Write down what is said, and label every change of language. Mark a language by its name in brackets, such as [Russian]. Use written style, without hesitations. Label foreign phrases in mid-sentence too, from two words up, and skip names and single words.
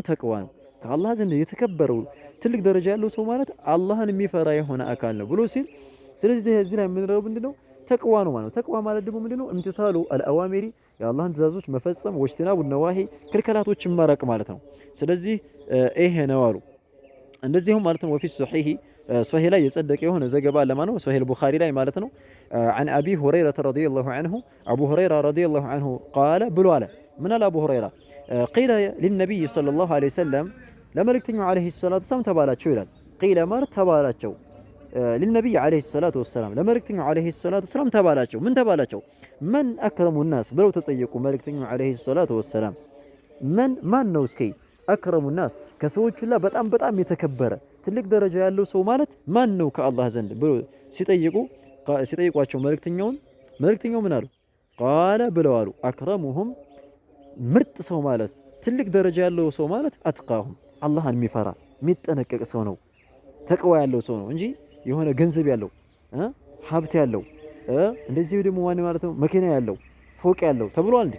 [Amharic] ተቅዋ ነው። ከአላህ ዘንድ የተከበረው ትልቅ ደረጃ ያለው ሰው ማለት አላህን የሚፈራ የሆነ አካል ነው ብሎ ሲል፣ ስለዚህ እዚህ ላይ የምንረው ምንድነው? ተቅዋ ነው ማለት ነው። ተቅዋ ማለት ደግሞ ምንድነው? [Arabic] امتثال الأوامر [Amharic] የአላህን ትእዛዞች መፈጸም፣ [Arabic] واجتناب النواهي [Amharic] ክልከላቶችን ማራቅ ማለት ነው። ስለዚህ ይሄ ነው አሉ። እንደዚሁም ማለት ነው [Arabic] وفي صحيح [Amharic] ላይ የጸደቀ የሆነ ዘገባ ለማ ነው ሶሒህ ቡኻሪ ላይ ማለት ነው [Arabic] عن ابي هريره رضي الله عنه ابو هريره رضي الله عنه قال [Amharic] ብሎ አለ ምን አለ አቡ ሁረይራ [Arabic] قيل للنبي صلى الله عليه وسلم [Amharic] ለመልእክተኛው [Arabic] عليه الصلاه والسلام [Amharic] ተባላቸው ይላል። قيل ማለት ተባላቸው [Arabic] للنبي عليه الصلاه والسلام [Amharic] ለመልእክተኛው [Arabic] عليه الصلاه والسلام [Amharic] ተባላቸው ምን ተባላቸው [Arabic] من اكرم الناس [Amharic] ብለው ተጠየቁ። መልእክተኛው [Arabic] عليه الصلاه والسلام [Amharic] ማን ነው እስኪ [Arabic] أكرم الناس [Amharic] ከሰዎች ሁላ በጣም የተከበረ ትልቅ ደረጃ ያለው ሰው ማለት ማን ነው ከአላህ ዘንድ ብሎ ሲጠይቋቸው መልእክተኛው ምን አሉ? ቃለ ብለው አሉ አክረሙሁም ምርጥ ሰው ማለት ትልቅ ደረጃ ያለው ሰው ማለት አትቃሁም አላህን የሚፈራ የሚጠነቀቅ ሰው ነው። ተቅዋ ያለው ሰው ነው እንጂ የሆነ ገንዘብ ያለው ሀብት ያለው እንደዚህ ደግሞ ማን ማለት ነው መኪና ያለው ፎቅ ያለው ተብሏል እንዴ?